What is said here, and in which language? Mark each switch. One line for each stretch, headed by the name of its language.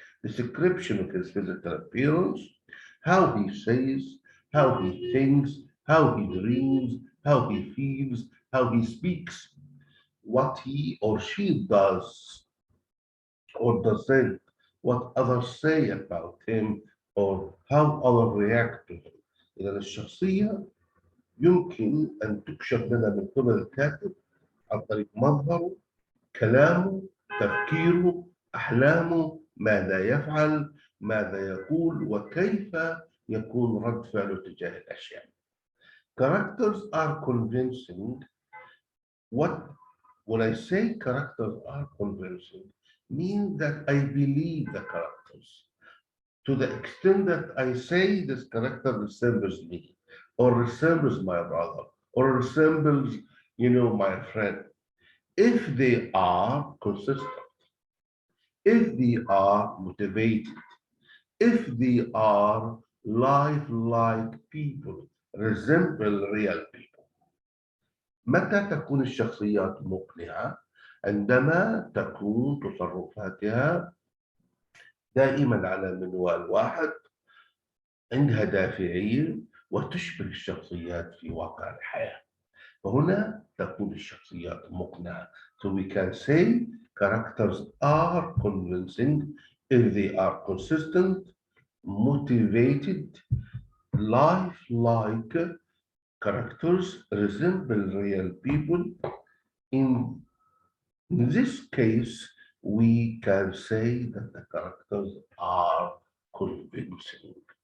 English: Description of his physical appearance, how he says, how he thinks, how he dreams, how he feels, how he speaks, what he or she does or doesn't, what others say about him or how others react to him.
Arabic: إذا الشخصية يمكن أن تكشف لنا من قبل الكاتب عن طريق مظهره، كلامه، تفكيره، أحلامه، ماذا يفعل، ماذا يقول، وكيف يكون رد فعله تجاه الأشياء.
English: Characters are convincing. When I say characters are convincing, means that I believe the characters to the extent that I say this character resembles me, or resembles my brother, or resembles, my friend. If they are consistent, if they are motivated, if they are lifelike people, resemble real people.
Arabic: متى تكون الشخصيات مقنعة؟ عندما تكون تصرفاتها دائما على منوال واحد، عندها دافعية وتشبه الشخصيات في واقع الحياة. فهنا تكون الشخصيات مقنعة.
English: So we can say characters are convincing if they are consistent, motivated, lifelike characters, resemble real people. In this case, we can say that the characters are convincing.